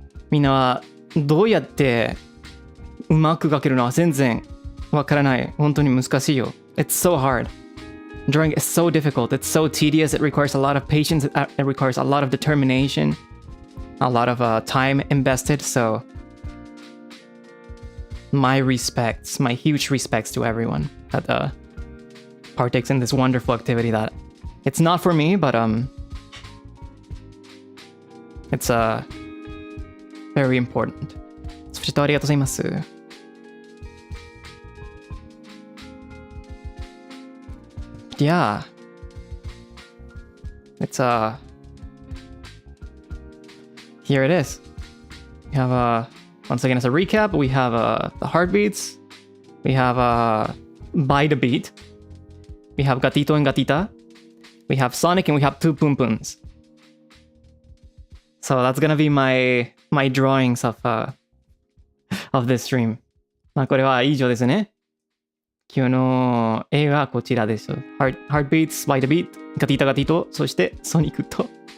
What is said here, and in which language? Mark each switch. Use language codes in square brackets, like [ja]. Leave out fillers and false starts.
[ja] みんなはどうやってうまく描けるのは全然わからない。本当に難しいよ。 [en] It's so hard. Drawing is so difficult. It's so tedious. It requires a lot of patience. It requires a lot of determination. A lot of time invested. So my respects, my huge respects to everyone that partakes in this wonderful activity that it's not for me, but it's very important. [ja] そしてありがとうございます。 [en] Yeah. It's here it is. We have once again as a recap, we have the heartbeats. We have by the beat. We have gatito and gatita. We have Sonic and we have two Poon Poons. So that's gonna be my drawings of this stream. [ja] まあこれは以上ですね。今日の絵はこちらです。Heartbeats by the beat、ガティタガティと、そしてソニックと